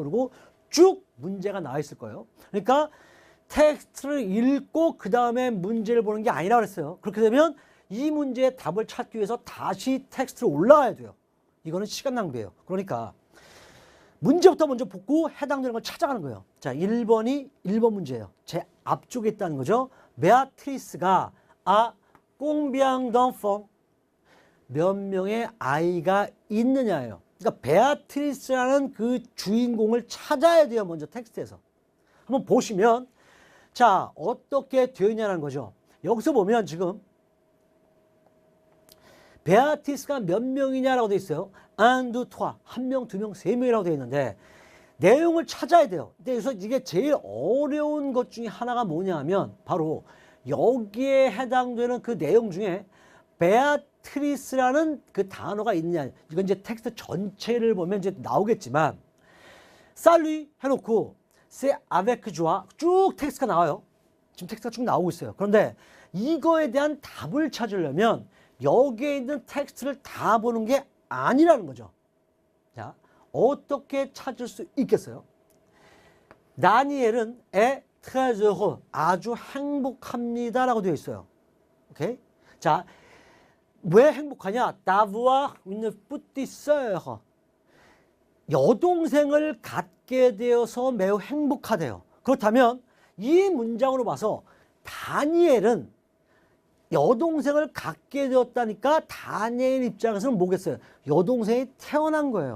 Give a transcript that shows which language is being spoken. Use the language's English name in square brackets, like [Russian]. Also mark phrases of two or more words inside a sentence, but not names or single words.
[Korean] 그리고 쭉 문제가 나와 있을 거예요. 그러니까 텍스트를 읽고 그 다음에 문제를 보는 게 아니라 그랬어요. 그렇게 되면 이 문제의 답을 찾기 위해서 다시 텍스트로 올라가야 돼요. 이거는 시간 낭비예요. 그러니까 문제부터 먼저 보고 해당되는 걸 찾아가는 거예요. 자, 1번이 1번 문제예요. 제 앞쪽에 있다는 거죠. [French] 베아트리스가 combien d'enfants, [Korean] 몇 명의 아이가 있느냐예요. 그러니까 베아트리스라는 그 주인공을 찾아야 돼요. 먼저 텍스트에서. 한번 보시면, 자, 어떻게 되어 있냐는 거죠. 여기서 보면 지금 베아트리스가 몇 명이냐라고 되어 있어요. [French] un, deux, trois, [Korean] 한 명, 두 명, 세 명이라고 되어 있는데, 내용을 찾아야 돼요. 그래서 이게 제일 어려운 것 중에 하나가 뭐냐 하면, 바로 여기에 해당되는 그 내용 중에 베아트리스라는 그 단어가 있느냐. 이건 이제 텍스트 전체를 보면 이제 나오겠지만, 살리 해놓고 [French] c'est avec joie [Korean] 쭉 텍스트가 나와요. 지금 텍스트가 쭉 나오고 있어요. 그런데 이거에 대한 답을 찾으려면 여기에 있는 텍스트를 다 보는 게 아니라는 거죠. 자, 어떻게 찾을 수 있겠어요? [French] 다니엘은 très heureux, [Korean] 아주 행복합니다라고 되어 있어요. 오케이? 자, 왜 행복하냐? [French] d'avoir une petite sœur, [Korean] 여동생을 갖게 되어서 매우 행복하대요. 그렇다면 이 문장으로 봐서 다니엘은 여동생을 갖게 되었다니까, 다니엘 입장에서는 뭐겠어요? 여동생이 태어난 거예요.